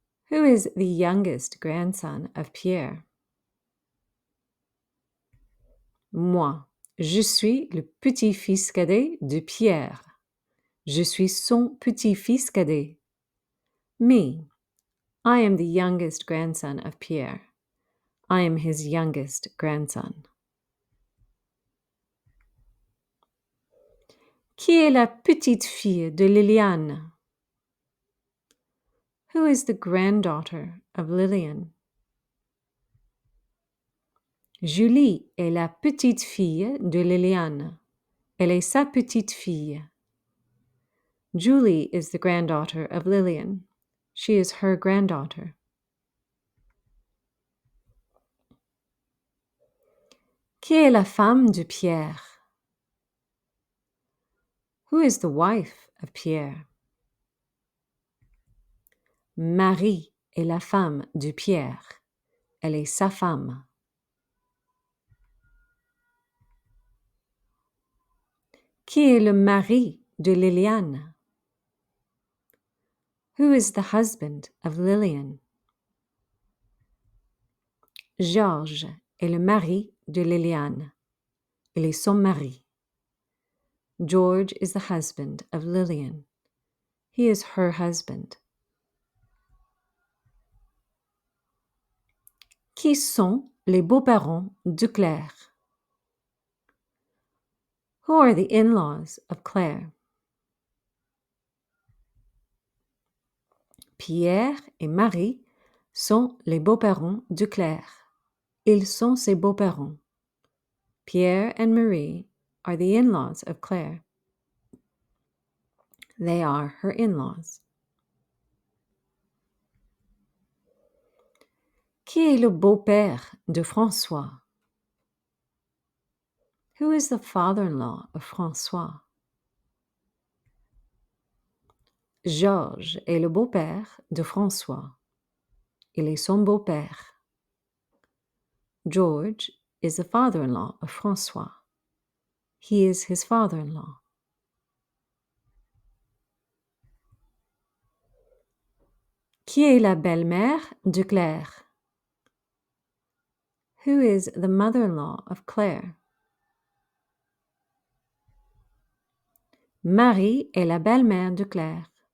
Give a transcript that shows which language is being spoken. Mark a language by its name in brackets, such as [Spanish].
[English] Who is the youngest grandson of Pierre? [French] Moi, je suis le petit-fils cadet de Pierre. Je suis son petit-fils cadet. [English] Me, I am the youngest grandson of Pierre. I am his youngest grandson. [French] Qui est la petite fille de Liliane? [English] Who is the granddaughter of Lillian? [French] Julie est la petite fille de Liliane. Elle est sa petite fille. [English] Julie is the granddaughter of Lillian. She is her granddaughter. [French] Qui est la femme de Pierre? [English] Who is the wife of Pierre? [French] Marie est la femme de Pierre. Elle est sa femme. Qui est le mari de Liliane? [English] Who is the husband of Lillian? [French] Georges est le mari de Liliane. Il est son mari. [English] George is the husband of Lillian. He is her husband. [French] Qui sont les beaux-parents de Claire? [English] Who are the in-laws of Claire? [French] Pierre et Marie sont les beaux-parents de Claire. Ils sont ses beaux-parents. [English] Pierre and Marie are the in-laws of Claire. They are her in-laws. [French] Qui est le beau-père de François? [English] Who is the father-in-law of François? [French] Georges est le beau-père de François. Il est son beau-père. [English] George is the father-in-law of François. He is his father-in-law. [French] Qui est la belle-mère de Claire? [English] Who is the mother-in-law of Claire? [French] Marie est la belle-mère de Claire.